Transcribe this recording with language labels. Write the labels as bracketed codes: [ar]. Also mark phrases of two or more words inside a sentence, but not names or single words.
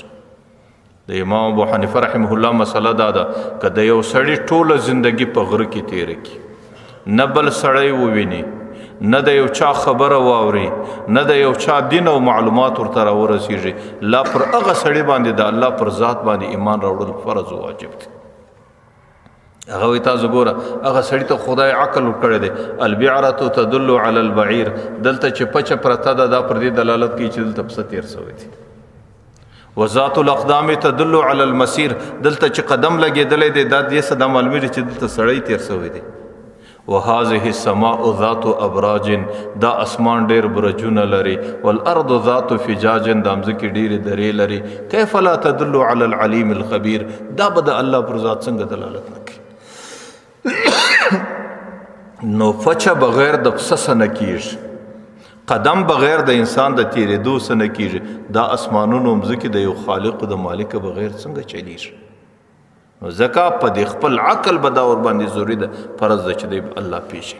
[ps] د امام ابو حنیفه [ar] رحمه الله [ps] مسله دا ده که د یو سړي ټوله زندگی په غره کې تېره کړي، نه بل سړی وویني، نه د یو چا خبره واوري، نه د یو چا دین او معلومات ورته راورسېږي، لا پر هغه سړي باندې د الله پر ذات باندې ایمان راوړل فرض او واجب دی. هغه وایي تاسو ګوره هغه سړي ته خدای عقل ورکړی دی، [ar] البعرة تدل علی البعیر، [ps] دلته چې پچه پرته ده دا پر دې دلالت کوي چې دلته پسه تېر سوی دی. [ar] وذات الاقدام تدل علی المسیر، [ps] دلته چې قدم لګېدلی دی دا دې څه دا معلومېږي چې دلته سړی تېر سوی دی. [ar] وهذه السماء ذات ابراج، [ps] دا اسمان ډېر برجونه لري، [ar] والارض ذات فجاج، [ps] دا مځکې ډېرې درې لري. [ar] کیف لا تدل علی العلیم الخبیر، [ps] دا به د الله پر ذات څنګه دلالت نه کوي؟ نو پچه بغیر د پسه څه نه کېږي، قدم بغیر د انسان د تېرېدو څه نه کېږي، دا اسمانونو مځکې د یو خالق د مالک بغیر څنګه چلیږي؟ نو ځکه په دې خپل عقل به دا ورباندې ضروري ده، فرض ده چې دی الله پیژني.